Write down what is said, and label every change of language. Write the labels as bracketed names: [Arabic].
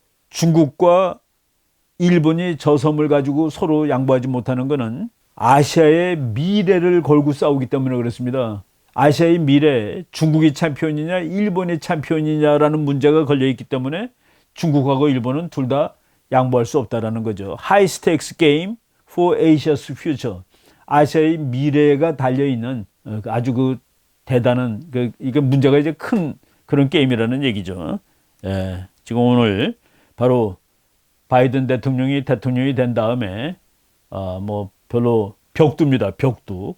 [Korean] 중국과 일본이 저 섬을 가지고 서로 양보하지 못하는 것은 아시아의 미래를 걸고 싸우기 때문에 그렇습니다. 아시아의 미래, 중국이 챔피언이냐 일본이 챔피언이냐라는 문제가 걸려있기 때문에 중국하고 일본은 둘 다 양보할 수 없다라는 거죠. [English] High stakes game for Asia's future. [Korean] 아시아의 미래가 달려있는 아주 대단한 이게 문제가 이제 큰 그런 게임이라는 얘기죠. 지금 오늘 바로 바이든 대통령이 된 다음에 별로 벽두입니다. 벽두.